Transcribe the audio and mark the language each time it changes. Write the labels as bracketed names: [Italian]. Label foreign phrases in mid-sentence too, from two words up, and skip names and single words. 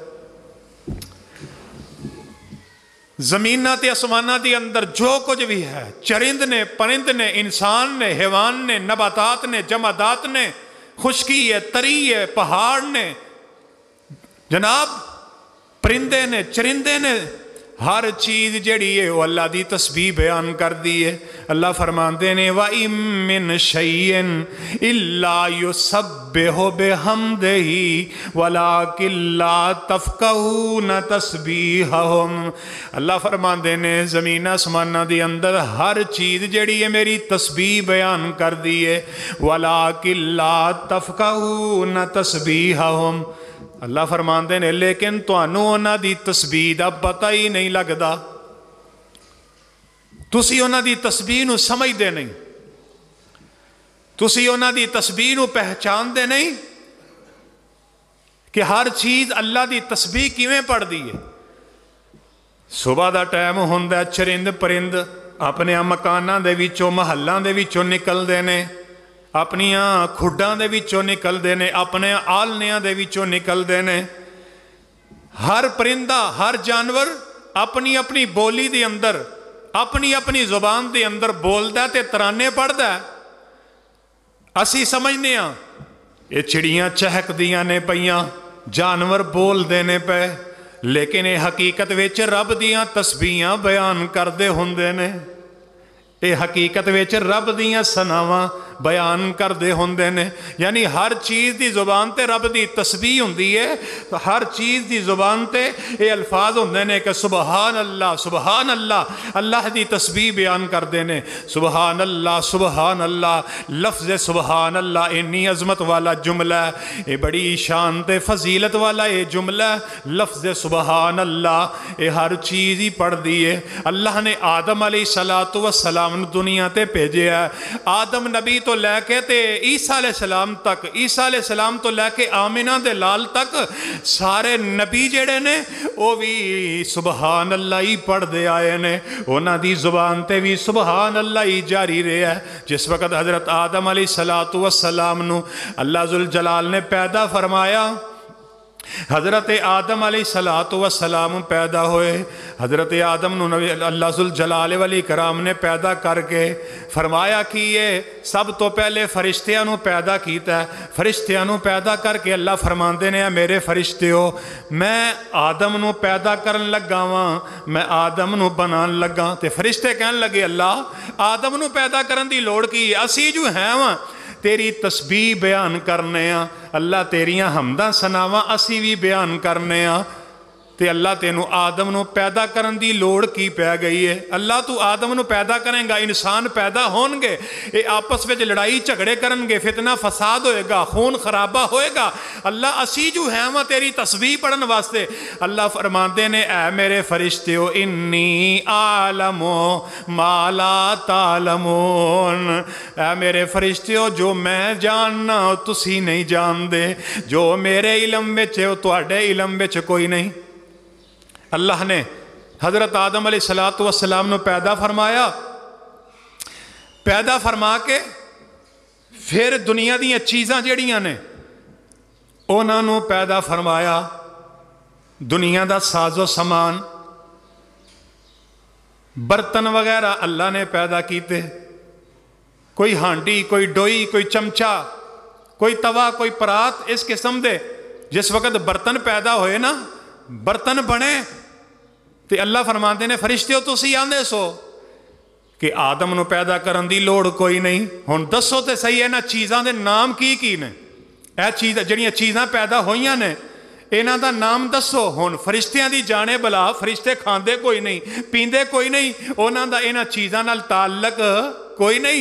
[Punjabi] زمینہ تے آسمانہ دے اندر جو کچھ بھی ہے، چرند نے، پرند نے، انسان نے، حیوان نے، نباتات نے، جمادات نے، خشکی ہے، تری ہے، پہاڑ نے، جناب پرندے نے، چرندے نے، ہر چیز جڑی ہے وہ اللہ دی تسبیح بیان کر دی ہے. اللہ فرماندے نے [Arabic] وَإِن مِّن شَيْءٍ إِلَّا يُسَبِّحُ بِحَمْدِهِ وَلَكِن لَّا تَفْقَهُونَ تَسْبِيحَهُمْ. [Punjabi] اللہ فرماندے نے زمین آسمانہ دی اندر ہر چیز جڑی ہے میری تسبیح بیان کر دی ہے. [Arabic] وَلَكِن لَّا تَفْقَهُونَ تَسْبِيحَهُمْ. [Punjabi] اللہ فرماندے نے لیکن تانوں انہاں دی تسبیح دا پتہ ہی نہیں لگدا، تسی انہاں دی تسبیح نو سمجھدے نہیں، تسی انہاں دی تسبیح نو پہچان دے نہیں کہ ہر چیز اللہ دی تسبیح کیویں پڑھ دی ہے. صبح دا ٹائم ہوندا ہے، چرند پرند اپنے مکاناں دے وچوں محلاں دے وچوں نکلدے نے، اپنیاں کھڈاں دے وچوں نکلدے نے، اپنے آلنیاں دے وچوں نکلدے نے. ہر پرندہ، ہر جانور اپنی اپنی بولی دے اندر، اپنی اپنی زبان دے اندر بولدا تے ترانے پڑھدا ہے. اسی سمجھنے ہاں یہ چڑیاں چہک دیاں نے پیاں، جانور بول دینے پے، لیکن یہ حقیقت وچ رب دیاں تسبیحاں بیان کردے ہوندے نے. یہ حقیقت وچ رب دیاں ثناواں بیان کردے ہوندے نے. یعنی ہر چیز دی زبان تے رب دی تسبیح ہوندی ہے. ہر چیز دی زبان تے یہ الفاظ ہوندے نے کہ سبحان اللہ، سبحان اللہ، اللہ دی تسبیح بیان کردے نے. سبحان اللہ، سبحان اللہ. لفظ سبحان اللہ انی عظمت والا جملہ ہے، یہ بڑی شان تے فضیلت والا یہ جملہ ہے. لفظ سبحان اللہ یہ ہر چیز ہی پڑھ دی ہے. اللہ نے آدم علیہ السلام دنیا تے بھیجے ہے. آدم نبی تو لے کے تے عیسیٰ علیہ السلام تک، عیسیٰ علیہ السلام تو لے کے آمنہ دے لال تک سارے نبی جڑے نے وہ بھی سبحان اللہ ہی پڑھ دے آئے نے. انہاں دی زبان تے بھی سبحان اللہ ہی جاری رہے ہے. جس وقت حضرت آدم علیہ السلام نو اللہ ذوالجلال نے پیدا فرمایا، حضرت آدم علیہ السلام پیدا ہوئے. حضرت آدم نو اللہ ذوالجلال والاکرام نے پیدا کر کے فرمایا کہ یہ سب تو پہلے فرشتیاں نو پیدا کیتا ہے. فرشتیاں نو پیدا کر کے اللہ فرماندے نے میرے فرشتیو میں آدم نو پیدا کرن لگا واں، میں آدم نو بنان لگا. تے فرشتے کہن لگے اللہ آدم نو پیدا کرن دی لوڑ کی، اسی جو ہیں واں تیری تسبیح بیان کرنے ہاں، اللہ تیریاں حمداں ثناواں اسی بھی بیان کرنے ہاں. تے اللہ تینوں آدم نو پیدا کرن دی لوڑ کی پہ گئی ہے. اللہ تو آدم نو پیدا کریں گا، انسان پیدا ہون گے، یہ آپس میں لڑائی جھگڑے کرن گے، فتنہ فساد ہوئے گا، خون خرابہ ہوئے گا. اللہ اسی جو ہیں وہ تیری تسبیح پڑھن واسطے. اللہ فرماندے نے اے میرے فرشتیو [Arabic] انی عالم ما لا تعلمون، [Punjabi] اے میرے فرشتیو جو میں جاننا تسی نہیں جان دے، جو میرے علم وچ ہے وہ تواڈے علم وچ کوئی نہیں. اللہ نے حضرت آدم علیہ السلام نو پیدا فرمایا، پیدا فرما کے پھر دنیا دیاں چیزاں جڑیاں نے انہاں نو پیدا فرمایا. دنیا دا ساز و سامان، برتن وغیرہ اللہ نے پیدا کیتے. کوئی ہانڈی، کوئی ڈوئی، کوئی چمچا، کوئی توا، کوئی پرات، اس قسم دے جس وقت برتن پیدا ہوئے نا، برتن بنے تے اللہ فرماندے نے فرشتیو تسی آندے سو کہ آدم نو پیدا کرن دی لوڑ کوئی نہیں. ہن دسو تے صحیح ہے نا چیزاں دے نام کی نے؟ اے چیز جڑیاں چیزاں پیدا ہوئیاں نے انہاں دا نام دسو. ہن فرشتیاں دی جانے بلا فرشتے کھاندے کوئی نہیں، پیندے کوئی نہیں، انہاں دا انہاں چیزاں نال تعلق کوئی نہیں.